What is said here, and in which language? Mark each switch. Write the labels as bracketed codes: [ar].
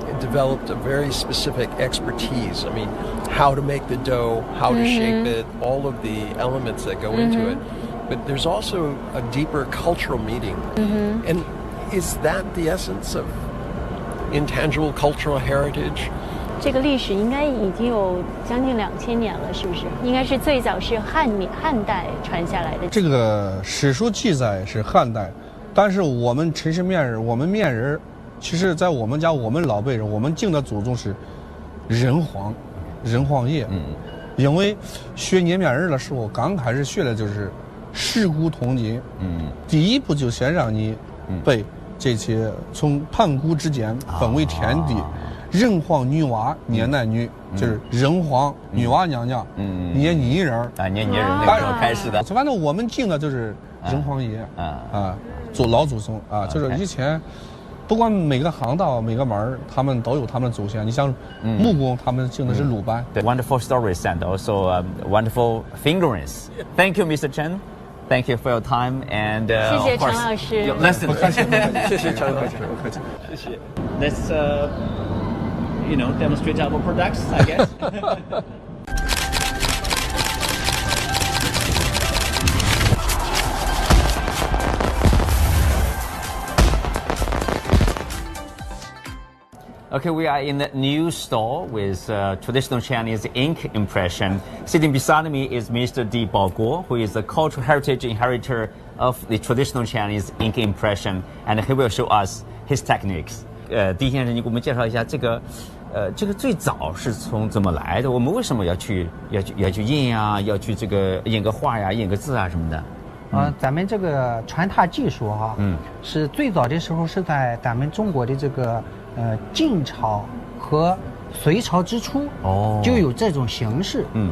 [en] It developed a very specific expertise. I mean, how to make the dough, how to shape it, all of the elements that go into it. But there's also a deeper cultural meaning. And is that the essence of intangible cultural heritage? [zh] 这个历史应该已经有将近2000年了，是不是？应该是最早是汉代传下来的。这个史书记载是汉代，但是我们陈氏面人，我们面人，其实在我们家，我们老辈人，我们敬的祖宗是人皇爷。因为学捏面人的时候，刚开始学的就是尸骨铜金。第一步就先让你背这些从盘古之间分为天地。人皇女娲捏男女，就是人皇女娲娘娘捏泥人捏泥人那时候开始的。反正我们敬的就是人皇爷做老祖宗啊，就是以前不管每个行当每个门他们都有他们的祖先。你像木工，他们敬的是鲁班。 [en] Wonderful stories and also wonderful figurines. Thank you, Mr. Chen. Thank you for your time and [zh] 谢谢陈老师。 [en] Your lesson. [zh] 谢谢陈老师，不客气。谢谢。 [en] Let's demonstrate our products, I guess. Okay, we are in the new store with traditional Chinese ink impression. Sitting beside me is Mr. Baoguo, who is the cultural heritage inheritor of the traditional Chinese ink impression, and he will show us his techniques. [zh] 狄先生，你给我们介绍一下这个最早是从怎么来的？我们为什么要去印呀？要去这个印个画呀、印个字啊什么的？咱们这个传拓技术是最早的时候是在咱们中国的这个晋朝和隋朝之初就有这种形式。